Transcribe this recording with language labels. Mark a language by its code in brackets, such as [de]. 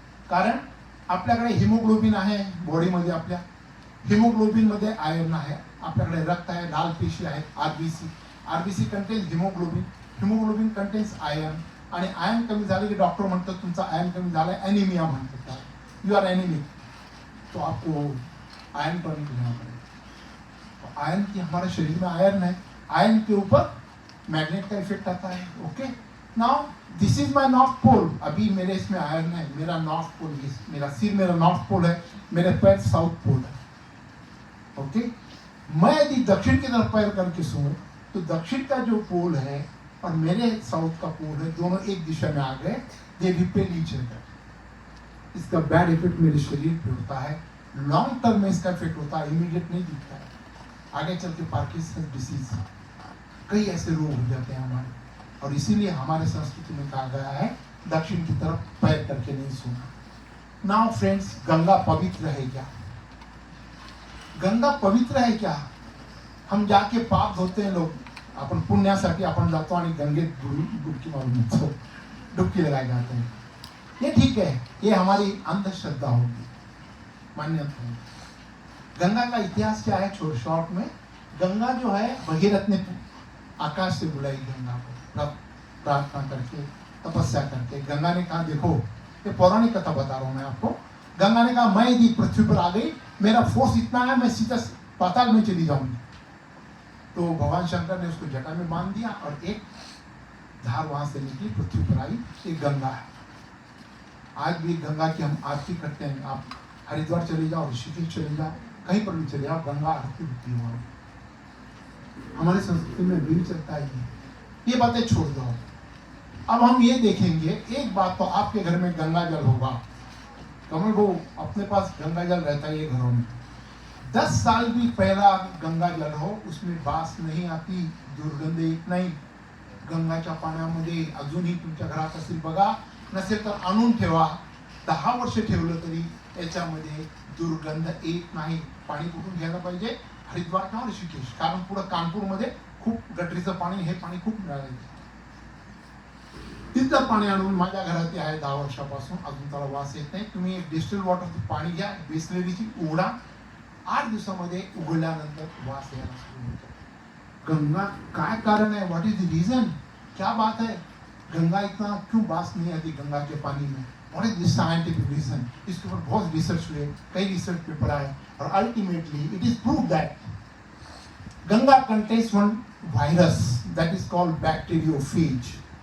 [mr] कारण आपल्याकडे हिमोग्लोबिन आहे बॉडीमध्ये. आपल्या हिमोग्लोबिनमध्ये आयर्न आहे. आपल्याकडे रक्त आहे, लाल पेशी आहेत, [en] RBC contains haemoglobin. Haemoglobin contains iron. [mr] आणि आयर्न कमी झाले की डॉक्टर म्हणतात तुमचा आयर्न कमी झाला है, एनीमिया म्हणतात, [en] you are anaemic, [hi] तो आपको आयर्न टॉनिक लेना पड़ेगा. तो आयर्न की हमारे शरीर में आयर्न है, आयर्न के ऊपर मैग्नेट का इफेक्ट आता है. [en] Okay, now this is my north pole. [hi] अभी मेरे इसमें आयर्न है, मेरा नॉर्थ पोल, मेरा सिर मेरा नॉर्थ पोल है, मेरे पैर साउथ पोल है. ओके, मैं यदि दक्षिण की तरफ पैर करके सोऊं तो दक्षिण का जो पोल है और मेरे साउथ का पोल है, दोनों एक दिशा में आ गए, [en] They repel each other. [hi] इसका बैड इफेक्ट मेरे शरीर पे होता है. लॉन्ग टर्म में इसका इफेक्ट होता है, इमीडिएट नहीं दिखता है. आगे चल के पार्किंसन डिसीज, कई ऐसे रोग हो जाते हैं हमारे. और इसीलिए हमारे संस्कृति में कहा गया है दक्षिण की तरफ पैर करके नहीं सोना. नाउ फ्रेंड्स, गंगा पवित्र है क्या? गंगा पवित्र है क्या? हम जाके पाप धोते हैं लोग, [mr] अपन पुण्यासाठी आपण जातो आणि गंगेत डुबकी मारून येतो, [hi] डुबकी लगाए जाते हैं. ये ठीक है, ये हमारी अंधश्रद्धा होगी, मान्यता है. गंगा का इतिहास क्या है शॉर्ट में? गंगा जो है भगीरथ ने आकाश से बुलाई गंगा को, प्रार्थना करके, तपस्या करके. गंगा ने कहा, देखो ये पौराणिक कथा बता रहा हूं मैं आपको. गंगा ने कहा, मैं यदि पृथ्वी पर आ गई, मेरा फोर्स इतना है, मैं सीधा पाताल में चली जाऊंगी. तो भगवान शंकर ने उसको जटा में बांध दिया और एक धार वहां से निकली, पृथ्वी पर आई. एक गंगा है. आज भी गंगा की हम आरती करते हैं. आप हरिद्वार चले जाओ, ऋषिकेश चले जाओ, कहीं पर भी चले जाओ, गंगा आरती होती है वहां. हमारे संस्कृति में भी चलता है. ये बातें छोड़ दो. अब हम ये देखेंगे, एक बात तो आपके घर में गंगा जल होगा, कमल को अपने पास गंगा जल रहता है ये घरों में। 10 साल भी पहला गंगा जल हो, उसमें बास नाही आती, [mr] दुर्गंध येत नाही। गंगाच्या पाण्यामध्ये अजूनही तुमच्या घरात असेल बघा, नसेल तर आणून ठेवा, 10 वर्ष ठेवलं तरी याच्यामध्ये दुर्गंध येत नाही। पाणी कुठून घ्यायला पाहिजे? हरिद्वार किंवा ऋषिकेश, कारण पुढे कानपूरमध्ये खूप गटरीचं पाणी, हे पाणी खूप मिळालं, तिथलं पाणी आणून माझ्या घरात आहे 10 वर्षापासून, अजून त्याला वास येत नाही। तुम्ही एक डिस्टिल वॉटरचं पाणी घ्या, बिस्लरीची, उघडा, 8 दिवसामध्ये उघडल्यानंतर वास यायला सुरू होतो। [hi] गंगा काय कारण है? [en] What is the reason? [hi] क्या बात है? गंगा इतना क्यों बास नहीं आती गंगा के पानी में? [en] What is the scientific reason? [hi] इसके ऊपर बहुत रिसर्च हुए, कई रिसर्च पेपर आए, और [en] Ultimately it is prove that Ganga contains one virus that is called bacteriophage.